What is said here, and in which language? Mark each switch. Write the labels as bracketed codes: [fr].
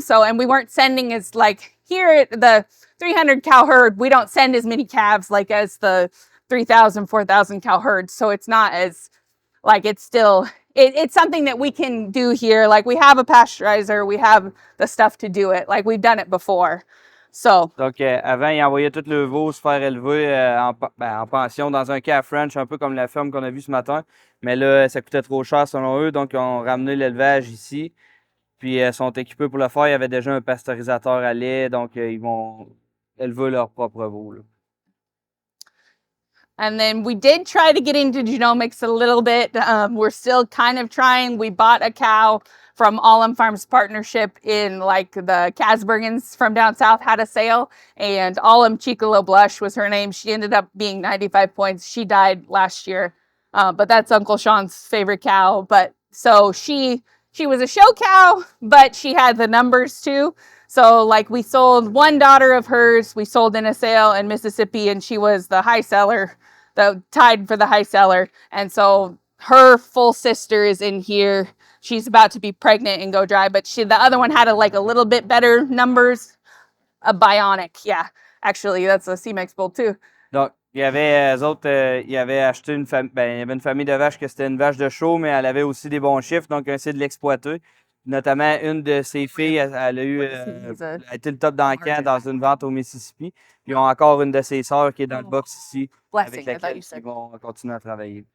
[en] So, and we weren't sending as like here at the 300 cow herd, we don't send as many calves like as the 3,000, 4,000 cow herds. So it's not as like, it's still, it's something that we can do here. Like we have a pasteurizer, we have the stuff to do it. Like we've done it before. So [fr] Donc, avant, ils envoyaient tous leurs veaux se faire élever en pension dans un cas French, un peu comme la ferme qu'on a vue ce matin. Mais là, ça coûtait trop cher selon eux, donc ils ont ramené l'élevage ici. Puis, ils sont équipés pour le faire. Il y avait déjà un pasteurisateur à lait, donc ils vont élever leurs propres veaux, là. [en] And then we did try to get into genomics a little bit. We're still kind of trying. We bought a cow from Allum Farms Partnership in like the Casbergens from down south had a sale, and Allum Chicolo Blush was her name. She ended up being 95 points. She died last year, but that's Uncle Sean's favorite cow. But so she was a show cow, but she had the numbers too. So like we sold one daughter of hers, we sold in a sale in Mississippi, and she was the high seller, tied for the high seller. And so her full sister is in here. She's about to be pregnant and go dry, but the other one had a little bit better numbers. A bionic, yeah. Actually, that's a C-Mex bull too. [fr] Donc, il y avait, eux autres, ils avaient acheté il y avait une famille de vaches que c'était une vache de show, mais elle avait aussi des bons chiffres, donc ils ont essayé de l'exploiter. Notamment, une de ses filles, elle a eu, elle a été le top dans le camp dans une vente au Mississippi. Puis ils ont encore une de ses sœurs qui est dans le box ici, avec laquelle ils vont continuer à travailler.